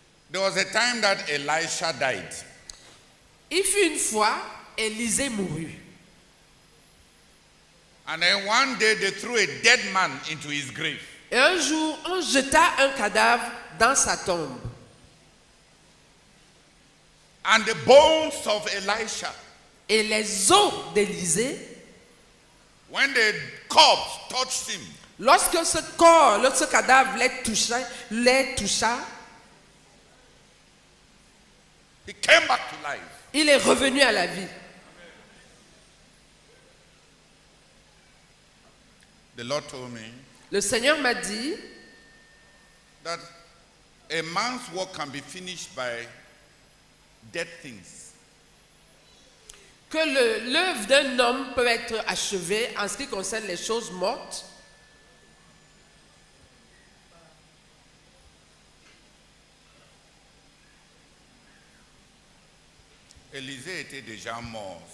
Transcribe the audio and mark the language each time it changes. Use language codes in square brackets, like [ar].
[en] There was a time that Elisha died. [fr] Il fut une fois, Élisée mourut. [en] And then one day they threw a dead man into his grave. [fr] Et un jour, on jeta un cadavre dans sa tombe. [en] And the bones of Elisha, [fr] Et les os d'Élisée, [en] when the corpse touched him, [fr] lorsque ce corps, lorsque ce cadavre les toucha, [en] he came back to life. [fr] il est revenu à la vie. [en] The Lord told me [fr] Le Seigneur m'a dit [en] that a man's work can be finished by dead things. [fr] que l'œuvre d'un homme peut être achevée en ce qui concerne les choses mortes. Élisée était déjà mort.